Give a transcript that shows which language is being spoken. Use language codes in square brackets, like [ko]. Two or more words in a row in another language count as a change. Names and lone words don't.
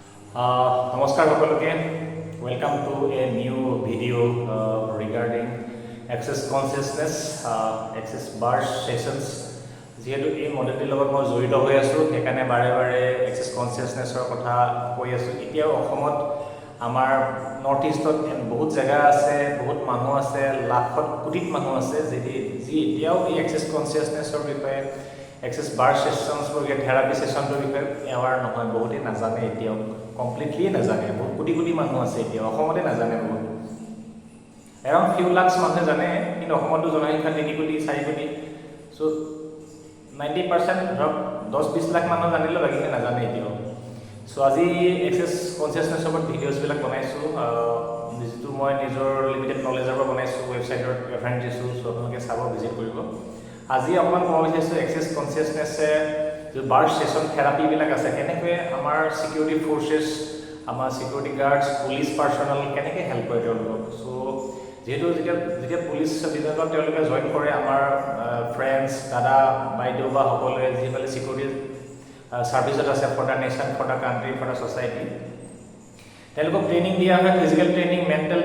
[as] Namaskar সকলোকে [en] welcome to a new video regarding access consciousness access bar sessions [as] যেহেতু এই মডেলটিৰ লগত মই জড়িত হৈ আছো সেইকাৰণে বাৰে বাৰে [en] access consciousnessৰ [as] কথা কৈ আছো এতিয়া অসমত আমাৰ নৰ্থ ইষ্টত বহুত জায়গা আছে বহুত মানুহ আছে লাখত কোটিত মানুহ আছে যি এতিয়াও এই [en] access consciousnessৰ [as] বিষয়ে [en] access bar sessions for therapy session to be aware [as] নহয় বহুতে নাজানে এতিয়াও কমপ্লিটলি নাজানে বহুত কোটি কোটি মানুহ আছে এতিয়া অসমতে নাজানে বহুত [en] around few lakhs [as] মানুহে জানে কিন্তু অসমতো জনসংখ্যা 3 কোটি 4 কোটি সো 90% ধৰক 10-20 লাখ মানুহ জানিলে বাকিকে নাজানে এতিয়াও সো আজি [en] access consciousness [as] ওপৰত ভিডিওছ বিলাক বনাইছো যিটো মই নিজৰ [en] limited knowledge [as] পৰা বনাইছো ৱেবছাইটৰ ৰেফাৰেন্স দিছো সো আপোনালোকে চাব ভিজিট কৰিব আজি অকমান কোৱা হৈছে [en] access consciousness [as] যে [en] bar session therapy [as] বিলাক আছে কেনেকৈ আমাৰ [en] security forces [as] আমাৰ [en] security guards police [as] পাৰ্সোনেল কেনেকৈ হেল্প কৰে তেওঁলোকক সো যেহেতু যেতিয়া পুলিশ বিভাগত তেওঁলোকে জয়েন কৰে আমাৰ ফ্ৰেন্ডস দাদা বাইদেউ বা সকলোৱে যিসকলে সিকিউৰিটি সাৰ্ভিসত আছে [en] for the nation for the country for the society [as] তেওঁলোকক ট্ৰেইনিং দিয়া হয় [en] physical training [as] মেন্টাল